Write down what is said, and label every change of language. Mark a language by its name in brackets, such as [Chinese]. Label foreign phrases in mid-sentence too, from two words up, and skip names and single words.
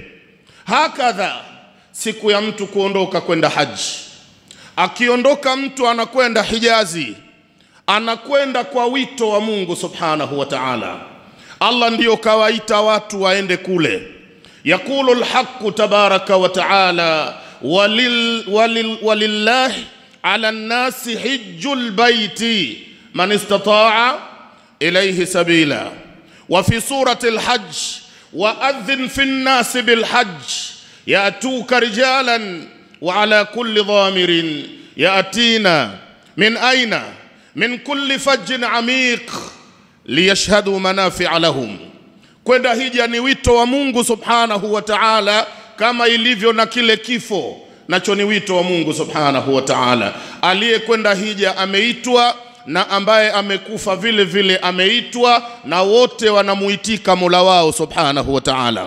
[Swahili] Hakadha siku ya mtu kuondoka kwenda haji. Akiondoka mtu anakwenda Hijazi, anakwenda kwa wito wa Mungu [Arabic] سبحانه وتعالى. [Swahili] Allah ndiyo kawaita watu waende kule. [Arabic] يقول الحق تبارك وتعالى ولله على الناس حج البيت من استطاع إليه سبيلا. وفي سورة الحج, وأذن في الناس بالحج يأتوك رجالا وعلى كل ضامر يأتينا من أين؟ من كل فج عميق ليشهدوا منافع لهم. [Swahili] Kwenda hija ni wito wa Mungu [Arabic] سبحانه وتعالى, [Swahili] kama ilivyo na kile kifo nacho ni wito wa Mungu [Arabic] سبحانه وتعالى. [Swahili] Aliyekwenda hija ameitwa, na ambaye amekufa vile vile ameitwa, na wote wanamuitika Mola wao [Arabic] سبحانه وتعالى.